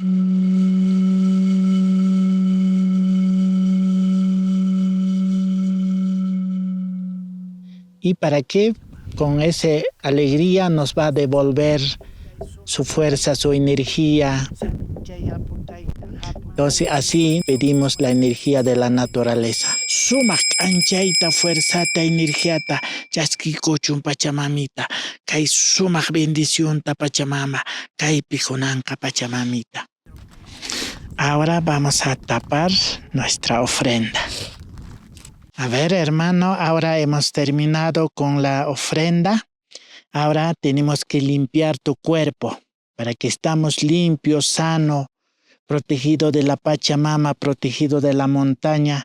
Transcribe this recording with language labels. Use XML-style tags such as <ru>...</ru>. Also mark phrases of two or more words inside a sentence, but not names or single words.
<es>¿Y para qué? Con esa alegría nos va a devolver su fuerza, su energía. Entonces así pedimos la energía de la naturaleza.</es> <qu>Sumak anchaita fuerzata energiata chaskikuchun Pachamamita. Kay sumak bendición ta Pachamama. Kay pijonanka Pachamamita.</qu> <es>Ahora vamos a tapar nuestra ofrenda. A ver, hermano, ahora hemos terminado con la ofrenda. Ahora tenemos que limpiar tu cuerpo para que estamos limpios, sanos, protegido de la Pachamama, protegido de la montaña.</es>